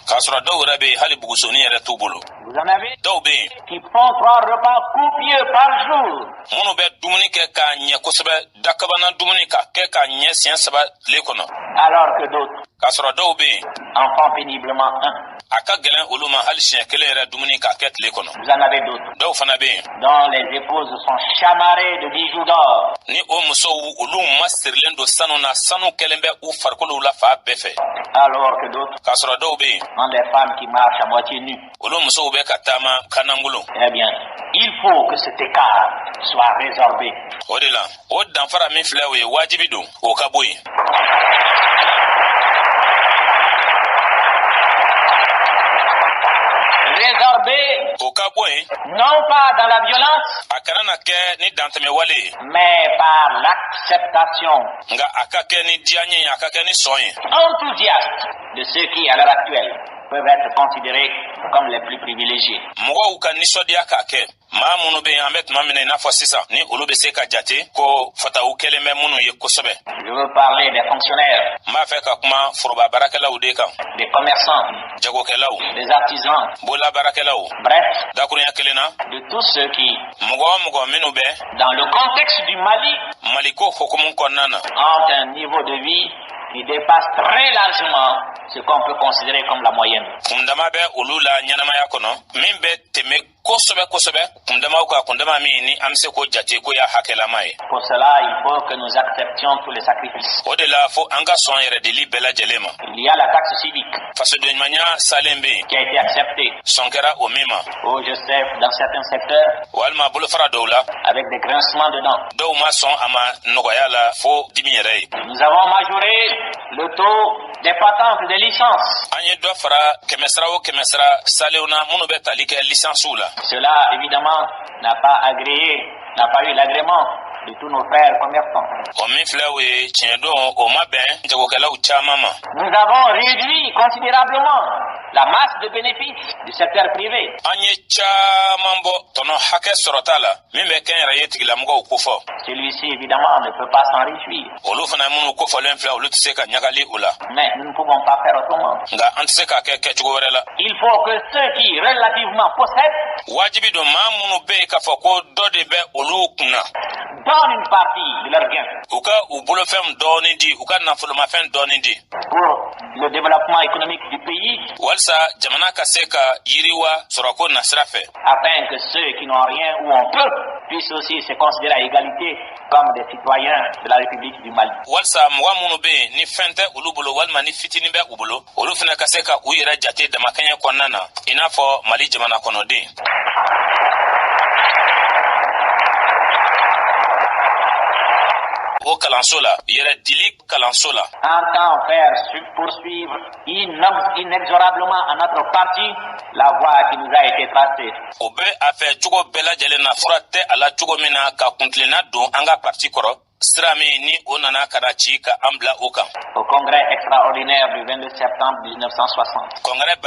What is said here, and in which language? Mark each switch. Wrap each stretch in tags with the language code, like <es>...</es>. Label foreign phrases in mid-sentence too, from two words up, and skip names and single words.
<fr>Vous en avez qui font 3 repas copieux par jour. Alors que d'autres en font péniblement un.</fr> <bm>aka gɛlɛn olu ma hali siɲɛ kelen yɛrɛ dumuni k'a kɛ tile kɔnɔ.</bm> <fr>Vous en avez d'autres.</fr> <bm>Dɔw fana bɛ yen.</bm> <fr>Dont les épouses sont chamarrées de bijoux d'or.</fr> <bm>Ni o musow olu masirilen don sanu na, sanu kɛlen bɛ u farikolow la fa bɛɛ fɛ.</bm> <fr>Alors que d'autres</fr> <bm>K'a sɔrɔ dɔw bɛ yen.</bm> <fr>sont des femmes qui marchent à moitié nues.</fr> <bm>Olu musow bɛ ka taama kanangolo.</bm> <fr>Eh bien, il faut que cet écart soit résorbé.</fr> <bm>O de la, o danfara min filɛ o ye wajibi don, o ka bɔ yen.</bm> <fr>Résorbé,</fr> <bm>O ka bɔ yen.</bm> <fr>non pas dans la violence,</fr> <bm>A kana na kɛ ni dantɛmɛwale ye.</bm> <fr>mais par l'acceptation</fr> <bm>Nka a ka kɛ ni diyaɲɛ ye, a ka kɛ ni sɔn ye.</bm> <fr>enthousiaste de ceux qui, à l'heure actuelle, peuvent être considérés comme les plus privilégiés.</fr> <bm>Mɔgɔw ka nisɔndiya k'a kɛ. Maa minnu bɛ yen an bɛ tuma min na i n'a fɔ sisan ni olu bɛ se ka jate ko fataw kɛlen bɛ minnu ye kosɛbɛ.</bm> <fr>Je veux parler des fonctionnaires,</fr> <bm>N b'a fɛ ka kuma foroba baarakɛlaw de kan,</bm> <fr>des commerçants,</fr> <bm>jagokɛlaw,</bm> <fr>des artisans,</fr> <bm>bolabaarakɛlaw,</bm> <fr>bref,</fr> <bm>dakurunya kelen na,</bm> <fr>de tous ceux qui,</fr> <bm>mɔgɔ o mɔgɔ minnu bɛ</bm> <fr>dans le contexte du Mali,</fr> <bm>Maliko hukumu kɔnɔna na</bm> <fr>ont un niveau de vie qui dépasse très largement ce qu'on peut considérer comme la moyenne.</fr> <bm>kundama bɛ olu la ɲɛnamaya kɔnɔ min bɛ tɛmɛ kosɛbɛ kosɛbɛ kundamaw ka kundama min ni an bɛ se k'o jate ko y'a hakɛlama ye.</bm> <fr>Pour cela, il faut que nous acceptions tous les sacrifices.</fr> <bm>O de la fo an ka sɔn yɛrɛ deli bɛɛ lajɛlen ma.</bm> <fr>Il y a la taxe civique</fr> <bm>Fasodenɲumanya salen bɛ yen,</bm> <fr>qui a été acceptée,</fr> <bm>sɔn kɛra o min ma,</bm> <fr>je sais, dans certains secteurs,</fr> <bm>walima bolofara dɔw la</bm> <fr>avec des grincements de dents.</fr> <bm>dɔw ma sɔn a ma nɔgɔya la fo dimi yɛrɛ ye.</bm> <fr>Nous avons majoré le taux des patentes des licences.</fr> <bm>An ye dɔ fara kɛmɛsara o kɛmɛsara salenw na minnu bɛ tali kɛ lisansiw la.</bm> <fr>Cela, évidemment, n'a pas eu l'agrément de tous nos frères commerçants.</fr> <bm>O min filɛ o ye tiɲɛ don o ma bɛn jagokɛlaw caman ma.</bm> <fr>Nous avons réduit considérablement la masse de bénéfices du secteur privé.</fr> <bm>An ye caman bɔ tɔnɔ hakɛ sɔrɔta la min bɛ kɛnyɛrɛye tigilamɔgɔw kofɔ.</bm> <fr>Celui-ci, évidemment, ne peut pas s'en réjouir.</fr> <bm>Olu fana minnu kofɔlen filɛ olu tɛ se ka ɲagali o la.</bm> <fr>Mais nous ne pouvons pas faire autrement.</fr> <bm>Nka an tɛ se k'a kɛ kɛcogo wɛrɛ la.</bm> <fr>Il faut que ceux qui relativement possèdent</fr> <bm>Wajibi don maa minnu bɛ yen k'a fɔ ko dɔ de bɛ olu kunna.</bm> <fr>donnent une partie de leurs gains</fr> <bm>U ka u bolofɛn dɔɔni di, u ka nafolomafɛn dɔɔni di.</bm> <fr>pour le développement économique du pays,</fr> <bm>Walisa jamana ka se ka yiriwa sɔrɔko nasira fɛ.</bm> <fr>afin que ceux qui n'ont rien ou ont peu puissent aussi se considérer à égalité comme des citoyens de la République du Mali.</fr> <bm>Walisa mɔgɔ minnu bɛ yen ni fɛn tɛ olu bolo walima ni fitini bɛ u bolo olu fana ka se ka u yɛrɛ jate damakɛɲɛ kɔnɔna na i n'a fɔ Mali jamana kɔnɔden. O kalanso la, yɛrɛ dili kalanso la.</bm> <fr>Entend faire poursuivre inexorablement à notre parti la voie qui nous a été tracée.</fr> <bm>O bɛ a fɛ cogo bɛɛ lajɛlen na fura tɛ a la cogo min na ka kuntilenna don an ka parti kɔrɔ sira min ni o nana ka na ci ka an bila o kan.</bm> <fr>Au congrès extraordinaire du 22 septembre 1960. Congrès</fr>